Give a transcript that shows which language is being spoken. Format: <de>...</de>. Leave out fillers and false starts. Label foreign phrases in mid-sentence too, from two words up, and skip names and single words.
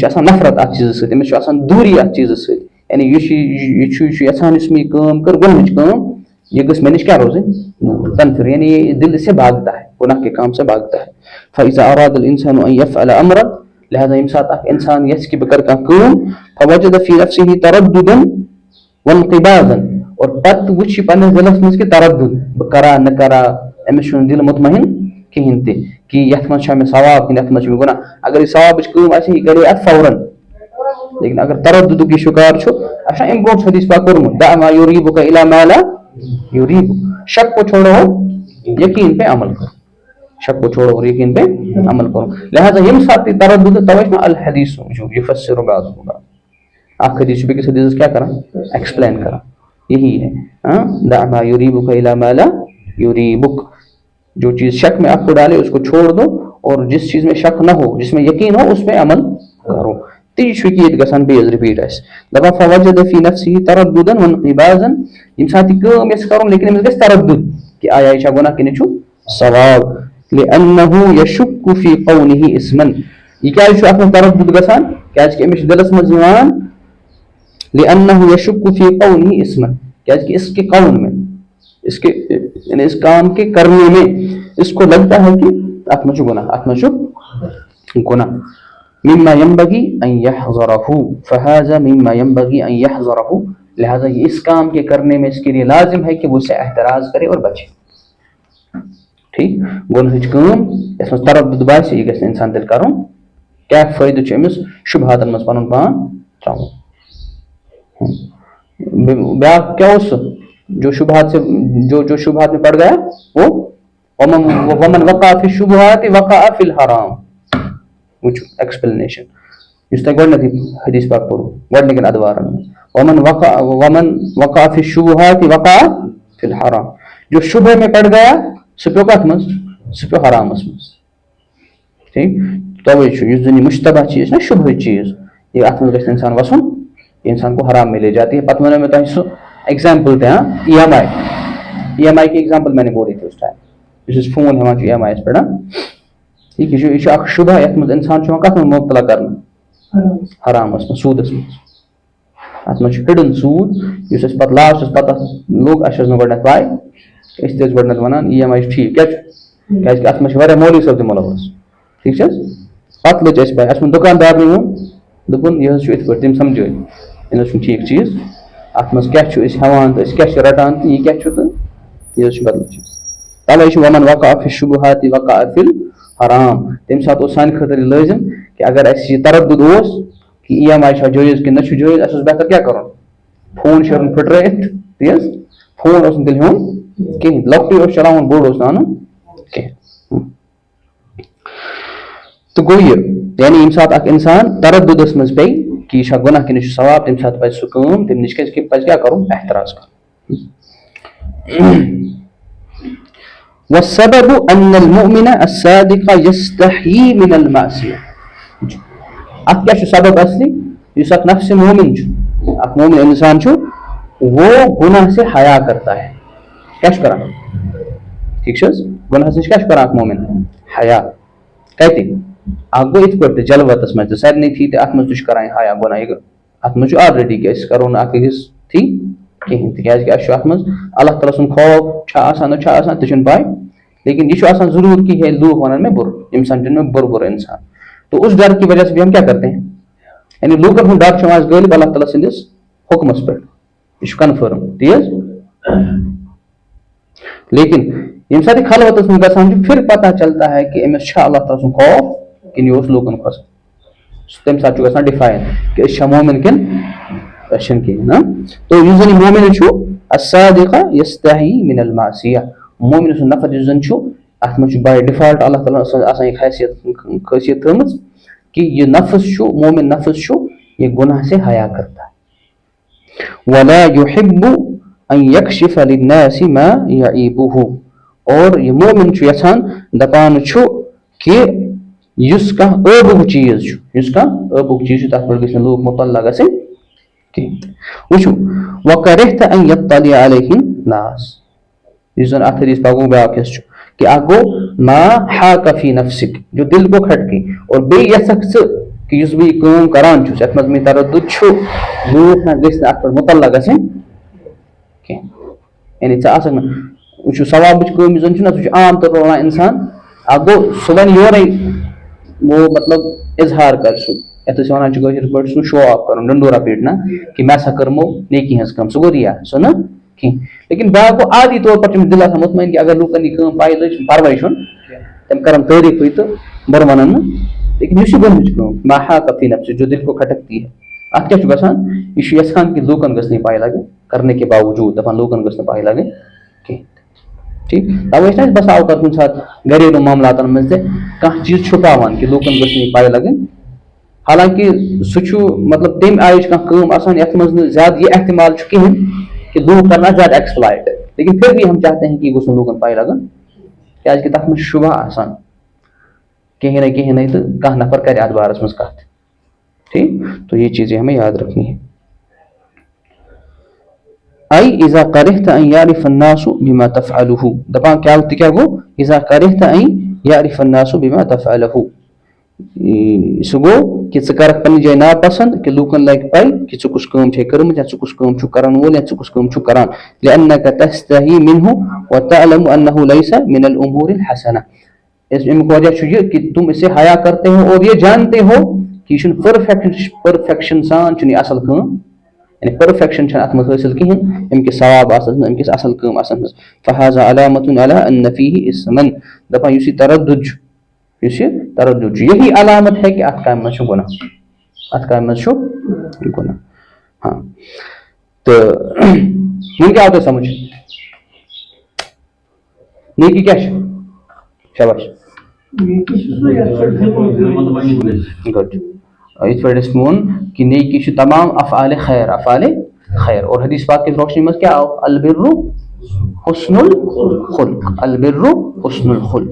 <ks>آسان نفرت اتھ چیٖزس سۭتۍ أمِس چھُ آسان دوٗری اتھ چیٖزس سۭتۍ یعنی یہِ چھُ یژھان یُس مےٚ یہِ کٲم کٔر گۄنہٕچ کٲم یہ گژھِ مےٚ نِش کیٛاہ روزٕنۍ تنفر</ks> <ur>یعنی یہ دل سے بھاگتا ہے گناہ کے کام سے بھاگتا ہے</ur> <ar>فإذا أراد الإنسان أن يفعل أمرا</ar> <ks>لہذا ییٚمہِ ساتہٕ اکھ انسان یژھِ کہِ بہٕ کرٕ کانٛہہ کٲم</ks> <ar>فوجد في نفسه ترددا وانقباضا</ar> <ks>اور پتہٕ وٕچھِ پننِس دلس منٛز کہِ تردد بہٕ کرا نہ کرا أمِس چھُنہٕ دل مطمعین کہیٖنۍ تہِ کہِ یتھ منٛز چھا مےٚ ثواب کِنہٕ یتھ منٛز چھُ مےٚ گۄناہ اگر یہِ ثوابٕچ کٲم آسہِ یہِ کرِ اتھ فوراً لیکن اگر ترددُک یہِ شکار چھُ اچھا اَمہِ برونٛٹھ چھُ حدیث پاک کوٚرمُت</ks> <ar>دع ما يريبك إلى ما لا</ar> <ur>يريبك شک کو چھوڑو یقین پہ عمل کرو شک کو چھوڑو اور یقین پہ عمل کرو لہٰذا</ur> <ks>ییٚمہِ ساتہٕ تہِ تردد توے چھُ</ks> <ar>الحدیث یفسر بعضه بعضا</ar> <ks>اکھ حدیث چھُ بیٚکِس حدیثس کیٛاہ کران ایکسپلین کران</ks> <ur>یہی ہے</ur> <ar>دع ما يريبك إلى ما لا يريبك</ar> <ur>جو چیز شک میں آپ کو ڈالے اس کو چھوڑ دو اور جس چیز میں شک نہ ہو جس میں یقین ہو اس پہ عمل کرو</ur> <ks>تی چھُ یہِ ییٚتہِ گژھان بیٚیہِ رِپیٖٹ اَسہِ دَپان</ks> <ar>فوجد في نفسه ترددا وانقباضا</ar> <ks>ییٚمہِ ساتہٕ یہِ کٲم یژھِ کرُن لیکن أمِس گژھِ تردد کہِ آیا یہِ چھا گۄناہ کِنہٕ یہِ چھُ ثواب</ks> <ar>لأنه يشك في قوله اسما</ar> <ks>یہِ کیٛازِ چھُ اتھ منٛز تردد گژھان کیٛازِ کہِ أمِس چھُ دلس منٛز یِوان</ks> <ar>لأنه يشك في قوله اسما</ar> <ks>کیٛازِ کہِ</ks> <ur>اس کے قول میں یعنی اس کام کے کرنے میں اس کو لگتا ہے کہ</ur> <ks>اتھ منٛز چھُ گۄناہ اتھ منٛز چھُ گۄناہ</ks> <ar>مما ينبغي ان يحذره فهذا مما ينبغي ان يحذره</ar> <ur>لہذا یہ اس کام کے کرنے میں اس کے لیے لازم ہے کہ وہ اسے احتراز کرے اور بچے</ur> <ks>ٹھیک گۄنہٕچ کٲم یتھ منٛز تردد باسہِ یہِ گژھِ نہٕ انسان تیٚلہِ کرُن کیٛاہ فٲیدٕ چھُ أمِس شُبہاتن منٛز پنُن پان تراوُن بیاکھ کیٛاہ اوس سُہ</ks> <ur>جو شبہات میں پڑ گیا وہ</ur> <ks>ومن</ks> <ar>وقع في الشبهات وقع في الحرام</ar> <ks>وٕچھو ایکسپلینیشن یُس تۄہہِ گۄڈنیٚتھٕے حدیث پاک پوٚرُو گۄڈنِکٮ۪ن ادوارن منٛز</ks> <ar>ومن وقع في الشبهات وقع في الحرام</ar> <ur>جو شبہ میں پڑ گیا</ur> <ks>سُہ پیوٚو کتھ منٛز سُہ پیوٚو حرامس منٛز ٹھیک توے چھُ یُس زن یہِ مشتبہ چیٖز چھُ شبہٕچ چیٖز یہِ اتھ منٛز گژھِ انسان وسُن انسان</ks> <ur>کو حرام ملے جاتی ہے</ur> <ks>پتہٕ ونو مےٚ تۄہہِ سُہ ایگزامپل تہِ ای ایم آئی</ks> <ur>کی ایگزامپل میں نے بولی تھی اس ٹائم</ur> <ks>یُس أسۍ فون ہٮ۪وان چھُ ای ایم آئی یس پٮ۪ٹھ ٹھیک یہِ چھُ اکھ شُبہ یتھ منٛز انسان چھُ یِوان کتھ منٛز مُبتلا کرنہٕ حرامس منٛز سوٗدس منٛز اتھ منٛز چھُ ہِڈن سوٗد یُس اَسہِ پتہٕ لاسٹس پتہ لوٚگ اَسہِ ٲس نہٕ گۄڈنیٚتھ پاے أسۍ تہِ ٲسۍ گۄڈنیٚتھ ونان ای ایم آئی چھُ ٹھیٖک کیٛاہ چھُ کیٛازِ کہِ اتھ منٛز چھِ واریاہ مولوی صٲب تہِ مُلوث ٹھیک چھِ حظ پتہٕ لٔج اَسہِ پاے اَسہِ ووٚن دُکاندارنٕے ووٚن دوٚپُن یہِ حظ چھُ یِتھ پٲٹھۍ تٔمۍ سمجھٲے یہِ نہ چھُنہٕ ٹھیٖک چیٖز اتھ منٛز کیٛاہ چھُ أسۍ ہٮ۪وان تہٕ أسۍ کیٛاہ چھِ رٹان تہٕ یہِ کیٛاہ چھُ تہٕ یہِ حظ چھُ بدل چیٖز تَوے چھُ ومن وقع في الشبهات وقع في الحرام تمہِ ساتہٕ اوس سانہِ خٲطرٕ یہِ لٲزم کہِ اگر اَسہِ یہِ تردد اوس کہِ ای ایم آئی چھا جٲیز کِنہٕ نہ چھُ جٲیز اَسہِ اوس بہتر کیٛاہ کرُن فون شیرُن پھٕٹرٲیِتھ تی حظ فون اوس نہٕ تیٚلہِ ہیوٚن کِہینۍ لۄکٹُے اوس چلاوُن بوٚڑ اوس نہٕ اَنُن کینٛہہ تو گو یہ یعنی ییٚمہِ ساتہٕ اکھ اِنسان تردُدس منٛز پیٚیہِ کہ یہ چھا گناہ کِنہٕ یہِ چھُ ثواب تمہِ ساتہٕ پزِ سُہ کٲم تمہِ نِش پزِ کیٛاہ کرُن احتراز کرُن.</ks> <ar>والسبب أن المؤمن الصادق يستحيي من المعصية.</ar> <ks>اتھ کیٛاہ چھُ سبب اصلی یُس اکھ نفس مومن چھُ اکھ مومن انسان چھُ</ks> <ur>وہ گناہ سے حیا کرتا ہے.</ur> <ks>کیٛاہ چھُ کران ٹھیک چھ حظ گناہس نِش کیٛاہ چھُ کران اکھ مومن حیا کتہِ اکھ گوٚو یِتھ پٲٹھۍ تہِ جلوتس منٛز تہِ سارنٕے تھی تہِ اتھ منٛز تہِ چھُ کران حیا گناہ یہِ اتھ منٛز چھُ آلریڈی کہِ أسۍ کرو نہٕ اکھ أکِس تھی کہیٖنۍ تِکیٛازِ کہِ اَسہِ چھُ اتھ منٛز اللہ تعالیٰ سُنٛد خوف چھا آسان نہ چھا آسان تہِ چھُنہٕ پاے لیکن یہ چھُ آسان ضروٗر کہ ہے لوگ ونن مےٚ بُرٕ یِم سمجھن مےٚ بُرٕ انسان.</ks> <ur>تو اس ڈر کی وجہ سے بھی ہم کیا کرتے ہیں</ur> <ks>یعنی لوکن ہُنٛد ڈر چھُ آز غٲلب اللہ تعالیٰ سٕنٛدِس حُکمس پٮ۪ٹھ یہ چھُ کنفٲرم تی حظ. لیکن ییٚمہِ ساتہٕ یہِ خلوتس منٛز گژھان چھُ</ks> <ur>پھر پتہ چلتا ہے کہ</ur> <ks>أمِس چھا اللہ تعالیٰ سُنٛد خوف کِنہٕ یہِ اوس لوٗکن کھۄژان تمہِ ساتہٕ چھُ گژھان ڈِفاین کہ أسۍ چھا مومن کِنہٕ أسۍ چھِنہٕ کِہیٖنۍ نا. تو یُس زن یہِ مومن چھُ</ks> <ar>الصادق یستحیی من المعصیہ</ar> <ks>مومن سُنٛد نفر یُس زن چھُ اتھ منٛز چھُ باے ڈِفالٹ اللہ تعالیٰ آسان یہِ خٲصیت تھٲمٕژ کہ یہ نفس چھُ مومن نفس چھُ</ks> <ur>یہ گناہ سے حیا کرتا ہے.</ur> <ar>ولا يحب ان يكشف للناس ما يعيبه</ar> <ks>اور یہ مومن چھُ یژھان دپان چھُ کہ یُس کانٛہہ ٲبُک چیٖز چھُ یُس کانٛہہ ٲبُک چیٖز چھُ تتھ پٮ۪ٹھ گژھِ نہٕ لوٗکھ مُطلع گژھٕنۍ کینٛہہ. وٕچھو</ks> <ar>وكرهت ان يطلع عليه الناس</ar> <ks>یُس زن اتھ حدیث پاکُک بیاکھ حصہٕ چھُ کہ اکھ گوٚو</ks> <ar>ما حاک فی نفسک</ar> <ur>جو دل کو کھٹکے</ur> <ks>اور بیٚیہِ یژھکھ ژٕ کہ یُس بہٕ یہِ کٲم کران چھُس یتھ منٛز مےٚ تردُد چھُ لوٗکھ نہ گژھِ نہٕ اتھ پٮ۪ٹھ مُطلع گژھٕنۍ کینٛہہ یعنی ژٕ آسکھ نہٕ وٕچھو ثوابٕچ کٲم یُس زن چھُ نہ سُہ چھُ</ks> <ur>عام طور پر</ur> <ks>ونان انسان اکھ گوٚو سُہ ونہِ یورے</ks> <ur>وہ مطلب اظہار کر</ur> <ks>سُہ یتھ أسۍ ونان چھِ کٲشِر پٲٹھۍ سُہ</ks> <en>show off</en> <ks>کرُن</ks> <ur>ڈنڈورا پیٹنا</ur> <ks>کہ مےٚ ہسا کٔرمو نیکی ہٕنٛز کٲم سُہ گوٚو ریا سُہ نہٕ کینٛہہ. لیکن بیاکھ گوٚو عادی طور پر چھُ دل آسان مطمعین کہ اگر لوٗکن یہِ کٲم پاے لٔج پرواے چھُنہٕ تِم کرن تعریفٕے تہٕ بُرٕ ونن نہٕ. لیکن یُس یہِ گۄڈنِچ کٲم</ks> <ar>ما حاک فی نفسک</ar> <ur>جو دل کو کھٹکتی ہے</ur> <ks>اتھ کیٛاہ چھُ گژھان یہِ چھُ یژھان کہ لوٗکن گٔژھ نہٕ یہِ پاے لگٕنۍ</ks> <ur>کرنے کے باوجوٗد</ur> <ks>دپان لوٗکن گٔژھ نہٕ پاے لگٕنۍ کینٛہہ ٹھیٖک. توے چھِ اَسہِ بسا اوقات کُنہِ ساتہٕ گریلوٗ معاملاتن منٛز تہِ کانٛہہ چیٖز چھُپاوان کہ لوٗکن گٔژھ نہٕ یہِ پاے لگٕنۍ حالانکہ سُہ چھُ مطلب تمہِ آیِچ کانٛہہ کٲم آسان یتھ منٛز نہٕ زیادٕ یہِ احتمال چھُ کِہینۍ کہ لوٗکھ کرن زیادٕ ایکسپلایٹ</ks> <ur>لیکن پھر بھی ہم چاہتے ہیں کہ یہ</ur> <ks>گوٚژھ نہٕ لوٗکن پاے لگُن کیٛازِ کہِ تتھ منٛز چھُ شُبہ آسان کہیں نہ تو کانٛہہ نفر کرِ اتھ بارس منٛز کتھ ٹھیک.</ks> <ur>تو یہ چیزیں ہمیں یاد رکھنی ہے.</ur> <ar>اي اذا كرهت ان يعرف الناس بما تفعله</ar> <ks>دپان کیا تہِ گوٚو</ks> <ar>اذا كرهت ان يعرف الناس بما تفعله</ar> <ks>سُہ گوٚو کہ ژٕ کرکھ پننہِ جایہِ ناپسنٛد کہ لوٗکن لگہِ پاے کہ ژٕ کُس کٲم چھے کٔرمٕژ یا ژٕ کُس کٲم چھُکھ کرن وول یا ژٕ کُس کٲم چھُکھ کران</ks> <ar>لأنك تستحي منه وتعلم انه ليس من الامور الحسنه.</ar> <ks>امیُک وجہ چھُ یہِ</ks> <ur>کہ تم اس سے حیا کرتے ہو اور یہ جانتے ہو کہ</ur> <ks>یہ چھُنہٕ پٔرفیکشن سان چھُنہٕ یہِ اصل کٲم یعنی پٔرفیکشن چھنہٕ اتھ منٛز حٲصِل کِہینۍ اَمہِ کِس ثواب آسنس منٛز اَمہِ کِس اصل کٲم آسنس منٛز.</ks> <ar>فهذا علامة على ان فيه اسما</ar> <ks>دپان یُس یہِ تردُد چھُ یُس یہِ تردُد چھُ</ks> <ur>یہی علامت ہے کہ</ur> <ks>اتھ کامہِ منٛز چھُ گۄناہ اتھ کامہِ منٛز چھُ گۄناہ. ہاں تہٕ وۄنۍ کیٛاہ آو تۄہہِ سمجھ نیکی کیٛاہ چھِ شاباش گڈ یِتھ پٲٹھۍ اَسہِ ووٚن کہ نیکی چھُ</ks> <ur>تمام افعالِ خیر اور حدیث پاک کی روشنی</ur> <ks>منٛز کیٛاہ آو</ks> <ar>البر حسن الخلق البر حسن الخلق.</ar>